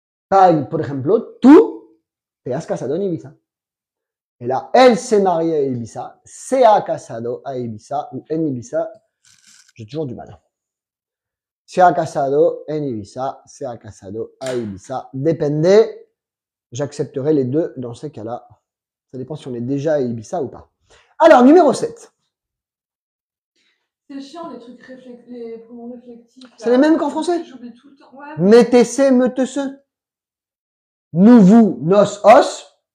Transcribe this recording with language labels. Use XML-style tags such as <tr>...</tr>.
<es>Por ejemplo, tú te has casado en Ibiza.</es> <fr>Et là, elle s'est mariée à Ibiza,</fr> <es>se ha casado a Ibiza,</es> <fr>ou</fr> <es>en Ibiza,</es> <fr>j'ai toujours du mal.</fr> <es>Se ha casado en Ibiza, se ha casado a Ibiza. Depende,</es> <fr>j'accepterai les deux dans ces cas-là. Ça dépend si on est déjà à Ibiza ou pas. Alors, numéro 7. C'est chiant, les trucs les pronoms réflectifs. C'est les mêmes qu'en français. J'oublie tout le temps. Ouais. Mettez-se, mettez-se. Nous, vous,</fr> <es>nos, os.</es>